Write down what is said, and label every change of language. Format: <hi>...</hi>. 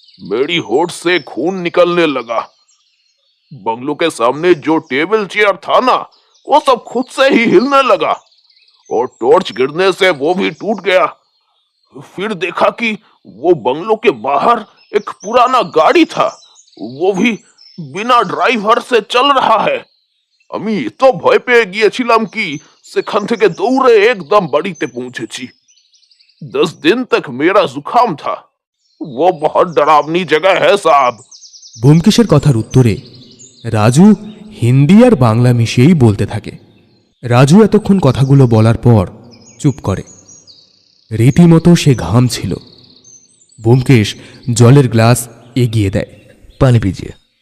<hi>मेरी होठ से खून निकलने लगा। बंगलों के सामने जो टेबल चेयर था ना, वो सब खुद से ही हिलने लगा और टॉर्च गिरने से वो भी टूट गया। फिर देखा कि वो बंगलों के बाहर एक पुराना गाड़ी था, वो भी बिना ड्राइवर से चल रहा है।</hi> <bn>আমি এত ভয় পেয়ে গিয়েছিলাম কি সেখান থেকে দৌড়ে একদম বাড়িতে পৌঁছেছি।</bn> <hi>10 दिन तक मेरा जुकाम था। वो बहुत डरावनी जगह है साहब।</hi> <bn>ব্যোমকেশের কথার উত্তরে রাজু হিন্দি আর বাংলা মিশিয়েই বলতে থাকে। রাজু এতক্ষণ কথাগুলো বলার পর চুপ করে। রীতিমতো সে ঘামছিল। ব্যোমকেশ জলের গ্লাস এগিয়ে দেয়।</bn> <hi>পানি পিজিয়ে।</hi>